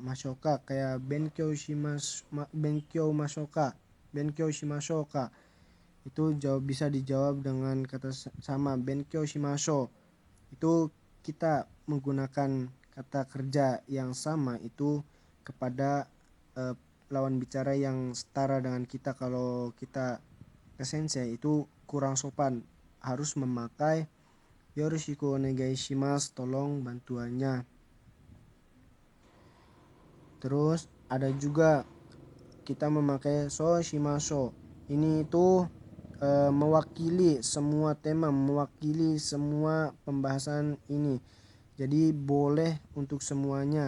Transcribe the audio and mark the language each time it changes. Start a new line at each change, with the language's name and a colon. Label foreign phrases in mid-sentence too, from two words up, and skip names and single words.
Indonesian: Mashoka kayak
Japanese: 勉強しましょうか
Indonesian: itu bisa dijawab dengan kata sama,
Japanese: 勉強しましょう.
Indonesian: Itu kita menggunakan kata kerja yang sama itu kepada lawan bicara yang setara dengan kita. Kalau kita ke sensei itu kurang sopan, harus memakai
Japanese: よろしくお願いします,
Indonesian: tolong bantuannya. Terus ada juga kita memakai
Japanese: そうしましょう.
Indonesian: Ini itu mewakili semua tema, mewakili semua pembahasan ini. Jadi boleh untuk semuanya.